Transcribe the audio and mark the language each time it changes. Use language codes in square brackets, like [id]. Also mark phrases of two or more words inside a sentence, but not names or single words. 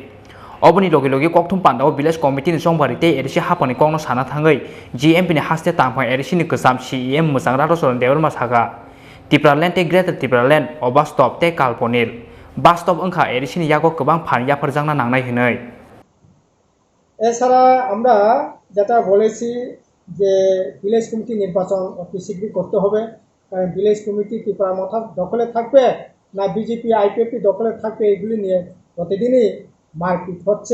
[trp] Oboni logi logi kokthum panda o [en] village committee [trp] ni songbari tei edisi hapangni kongno sana thangoi GMP ni haste tangphang edisi ni kwsam CEM mujang Radhacharan Deborma saka Tipraland tei Greater Tipraland o bus stop tei Kalponil. Bus stop wngkha edisi ni yago kwbang phan yafarjakna nangnai hinoi। [bn] এছাড়া আমরা যেটা বলেছি যে [en] village committee [bn] নির্বাচন অতি শীঘ্রই করতে হবে, কারণ [en] village committee [bn] ত্রিপুরা মাথা দখলে থাকবে না বিজেপি আইপিএফ দখলে থাকবে এগুলি নিয়ে প্রতিদিনই মারপিট হচ্ছে।